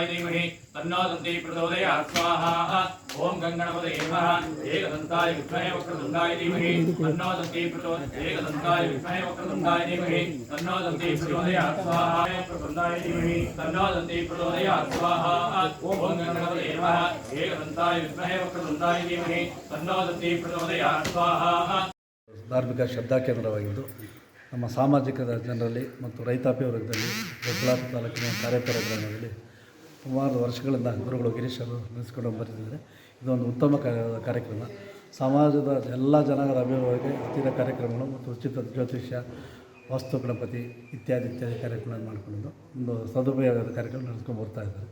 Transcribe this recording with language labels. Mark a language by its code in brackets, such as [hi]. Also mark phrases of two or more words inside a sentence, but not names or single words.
[sa] धीमहि तन्नो दन्ती प्रचोदयात् स्वाहा ओम गणपतये नमः एकदन्ताय विद्महे वक्रतुण्डाय धीमहि तन्नो दन्ती प्रचोदयात् एकदन्ताय विद्महे वक्रतुण्डाय धीमहि तन्नो दन्ती प्रचोदयात् स्वाहा प्रचोदयात् धीमहि तन्नो दन्ती प्रचोदयात् स्वाहा ओम गणपतये नमः एकदन्ताय विद्महे वक्रतुण्डाय धीमहि तन्नो दन्ती प्रचोदयात् स्वाहा. [kn] ಧಾರ್ಮಿಕ ಶ್ರದ್ಧಾ ಕೇಂದ್ರವಾಗಿದ್ದು ನಮ್ಮ ಸಾಮಾಜಿಕ ಜನರಲ್ಲಿ ಮತ್ತು ರೈತಾಪಿ ವರ್ಗದಲ್ಲಿ ದೊಡ್ಡಬಳ್ಳಾಪುರ ತಾಲೂಕಿನ ಕಾರ್ಯಪುರ ಗ್ರಾಮದಲ್ಲಿ ಸುಮಾರು ವರ್ಷಗಳಿಂದ ಗುರುಗಳು ಗಿರೀಶ್ ಅವರು ನಡೆಸಿಕೊಂಡು ಬರ್ತಿದ್ದಾರೆ. ಇದೊಂದು ಉತ್ತಮ ಕಾರ್ಯಕ್ರಮ. ಸಮಾಜದ ಎಲ್ಲ ಜನರ ಅಭಿವೃದ್ಧಿಗೆ ಹತ್ತಿರ ಕಾರ್ಯಕ್ರಮಗಳು ಮತ್ತು ಉಚಿತ ಜ್ಯೋತಿಷ್ಯ, ವಾಸ್ತು ಗಣಪತಿ ಇತ್ಯಾದಿ ಕಾರ್ಯಕ್ರಮಗಳನ್ನು ಮಾಡಿಕೊಂಡು ಒಂದು ಸದುಪಯೋಗದ ಕಾರ್ಯಕ್ರಮ ನಡೆಸ್ಕೊಂಡು ಬರ್ತಾ ಇದ್ದಾರೆ.